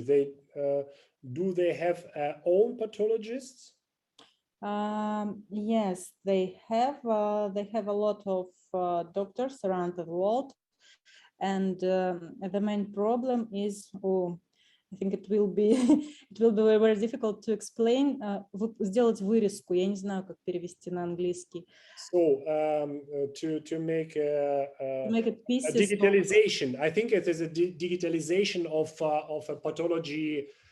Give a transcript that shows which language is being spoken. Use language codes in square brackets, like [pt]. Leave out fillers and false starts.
[en] They do they have own pathologists? Yes, they have a lot of doctors around the world, and the main problem is, I think it will be it will be very difficult to explain. [ru] Сделать вырезку, я не знаю, как перевести на английский. [en] So to make it pieces a digitalization, I think it is a digitalization of a pathology.